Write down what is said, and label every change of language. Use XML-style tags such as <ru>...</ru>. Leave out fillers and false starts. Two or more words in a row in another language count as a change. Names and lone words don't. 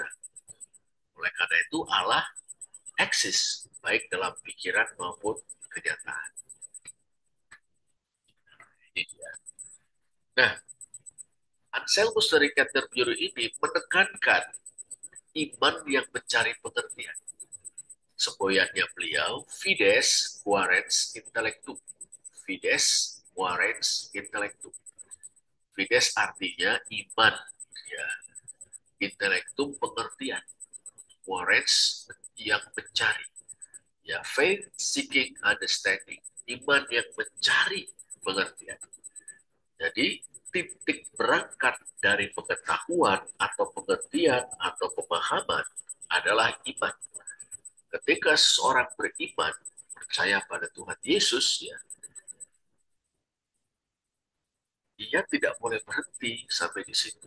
<id>Oleh karena itu Allah eksis baik dalam pikiran maupun kenyataan. Nah, Anselmus dari Canterbury ini menekankan iman yang mencari pengertian. Semboyannya beliau,</id> <la>fides quaerens intellectum. Fides quaerens intellectum.</la> <id>Fides artinya iman, ya. Intellectum pengertian. Quaerens yang mencari. Ya,</id> <en>faith seeking understanding.</en> <id>Iman yang mencari pengertian. Jadi titik berangkat dari pengetahuan atau pengertian atau pemahaman adalah iman. Ketika seorang beriman, percaya pada Tuhan Yesus, ya, dia tidak boleh berhenti sampai di situ.</id>